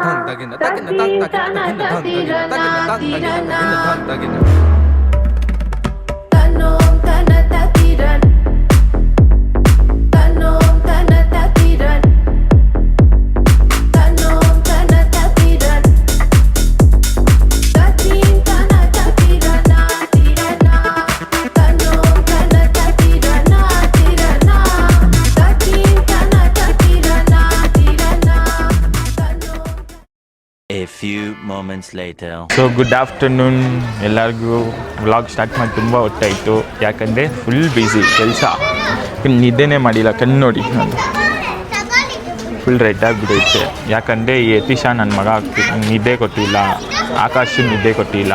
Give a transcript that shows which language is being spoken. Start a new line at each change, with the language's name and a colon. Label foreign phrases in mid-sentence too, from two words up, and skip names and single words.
English: tagina tagina tang tagina tagina tang tagina tagina tang tagina tagina tang tagina. Tanom tanatatiran. Tanom tanatatiran. Tanom tanatatiran. Tatin tanatatirana tirana. Tanom tanatatirana tirana. Tatin tanatatirana tirana. Tanom. A few moments later. So good afternoon
Kannada: ಎಲ್ಲರಿಗೂ.
English: vlog start
Kannada: ಮಾಡಿ ತುಂಬ ಹೊತ್ತಾಯಿತು, ಯಾಕಂದರೆ
English: full busy
Kannada: ಕೆಲಸ. ನಿದ್ದೆನೇ ಮಾಡಿಲ್ಲ, ಕಣ್ಣು ನೋಡಿ ನಾನು
English: full red
Kannada: ಆಗಿಬಿಟ್ಟೈತೆ. ಯಾಕಂದರೆ ಈ ಯತೀಶ ನನ್ನ ಮಗ ನಿದ್ದೆ ಕೊಟ್ಟಿಲ್ಲ, ಆಕಾಶ್ ನಿದ್ದೆ ಕೊಟ್ಟಿಲ್ಲ.